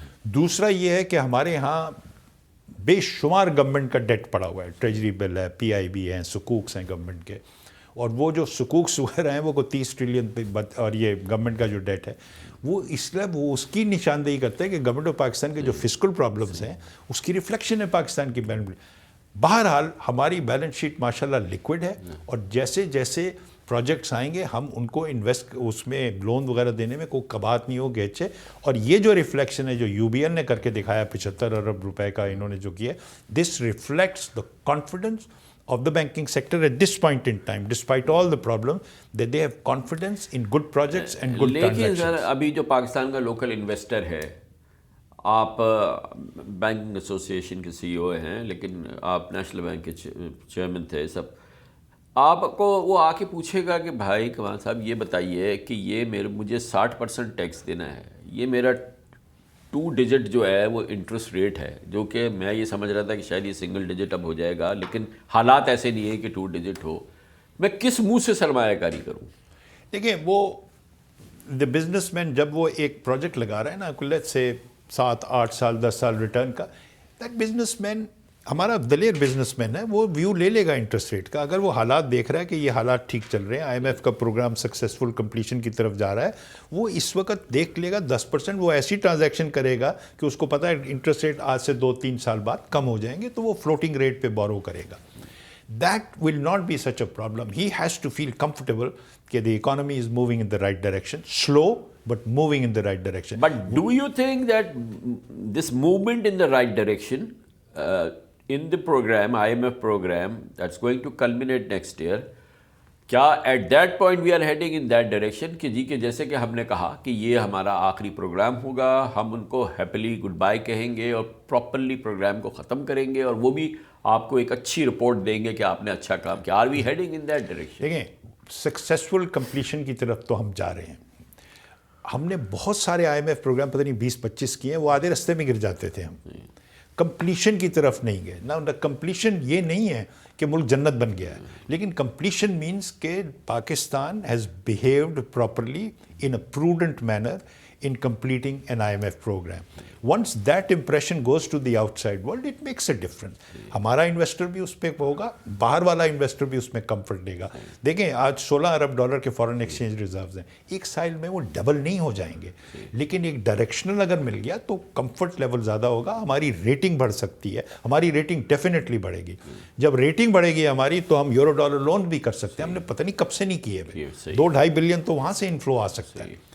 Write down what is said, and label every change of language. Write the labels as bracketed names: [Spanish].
[Urdu] دوسرا یہ ہے کہ ہمارے ہاں بے شمار گورنمنٹ کا ڈیٹ پڑا ہوا ہے، ٹریجری بل ہے، PIB ہیں، سکوکس ہیں گورنمنٹ کے، اور وہ جو سکوکس وغیرہ ہیں وہ 30 ٹریلین اور یہ گورنمنٹ کا جو ڈیٹ ہے وہ اس لیے وہ اس کی نشاندہی کرتا ہے کہ گورنمنٹ آف پاکستان کے جو فسکل پرابلمس ہیں اس کی ریفلیکشن ہے پاکستان کی بیلنس. بہرحال ہماری بیلنس شیٹ ماشاءاللہ لیکوڈ ہے، اور جیسے جیسے پروجیکٹس آئیں گے ہم ان کو انویسٹ اس میں لون وغیرہ دینے میں کوئی کبات نہیں ہوگی اچھے. اور یہ جو ریفلیکشن ہے جو UBL نے کر کے دکھایا 75 ارب روپے کا انہوں نے جو کیا، [English] This reflects the confidence of the banking sector at this point in time, despite all the problems, that they have confidence in good projects and good transactions. [Urdu] لیکن سر ابھی جو پاکستان کا لوکل انویسٹر ہے، آپ بینکنگ ایسوسیشن کے CEO ہیں، لیکن آپ نیشنل بینک کے چیئرمین تھے سب، آپ کو وہ آ کے پوچھے گا کہ بھائی کمال صاحب یہ بتائیے کہ یہ مجھے 60% ٹیکس دینا ہے، یہ میرا 2 ڈیجٹ جو ہے وہ انٹرسٹ ریٹ ہے، جو کہ میں یہ سمجھ رہا تھا کہ شاید یہ سنگل ڈیجٹ اب ہو جائے گا، لیکن حالات ایسے نہیں ہیں کہ 2 ڈیجٹ ہو. میں کس منہ سے سرمایہ کاری کروں؟ دیکھیں وہ دا بزنس مین جب وہ ایک پروجیکٹ لگا رہا ہے نا، لیٹس سے 7-8 سال 10 سال ریٹرن کا، دیٹ بزنس مین ہمارا دلیر بزنس مین ہے، وہ ویو لے لے گا انٹرسٹ ریٹ کا. اگر وہ حالات دیکھ رہا ہے کہ یہ حالات ٹھیک چل رہے ہیں، IMF کا پروگرام سکسیزفل کمپلیشن کی طرف جا رہا ہے، وہ اس وقت دیکھ لے گا 10%، وہ ایسی ٹرانزیکشن کرے گا کہ اس کو پتہ ہے انٹرسٹ ریٹ آج سے 2-3 سال بعد کم ہو جائیں گے، تو وہ فلوٹنگ ریٹ پہ بورو کرے گا. [English] That will not be such a problem. He has to feel comfortable کہ the economy is moving in the right direction, slow but moving in the right direction. But do you think that this movement in the right direction in the program, IMF program, that's going to culminate next year, [Urdu] کیا [English] at that point we are heading in that direction [Urdu] کہ جی کہ جیسے کہ ہم نے کہا کہ یہ ہمارا آخری پروگرام ہوگا، ہم ان کو ہیپیلی گڈ بائی کہیں گے اور پراپرلی پروگرام کو ختم کریں گے، اور وہ بھی آپ کو ایک اچھی رپورٹ دیں گے کہ آپ نے اچھا کام کیا. [English] Are we heading in that direction? [Urdu] دیکھیں سکسیزفل کمپلیشن کی طرف تو ہم جا رہے ہیں. ہم نے بہت سارے IMF پروگرام پتہ نہیں 20-25 کیے ہیں، وہ آدھے رستے میں گر جاتے تھے. ہم کمپلیشن کی طرف نہیں گئے نا. [English] completion [Urdu] یہ نہیں ہے کہ ملک جنت بن گیا ہے، لیکن [English] Completion means کہ Pakistan has behaved properly in a prudent manner in completing an IMF program. Once that impression goes to the outside world, it makes a difference. [Urdu] ہمارا انویسٹر بھی اس پہ ہوگا، باہر والا انویسٹر بھی اس میں کمفرٹ لے گا. دیکھیں آج $16 ارب کے فارن ایکسچینج ریزروز ہیں، ایک سال میں وہ ڈبل نہیں ہو جائیں گے، لیکن ایک ڈائریکشنل اگر مل گیا تو کمفرٹ لیول زیادہ ہوگا. ہماری ریٹنگ بڑھ سکتی ہے، ہماری ریٹنگ ڈیفینیٹلی بڑھے گی. جب ریٹنگ بڑھے گی ہماری تو ہم یورو ڈالر لون بھی کر سکتے ہیں. ہم نے پتہ نہیں کب سے نہیں کیے ہوئے، 2-2.5 بلین تو وہاں سے انفلو آ سکتا ہے.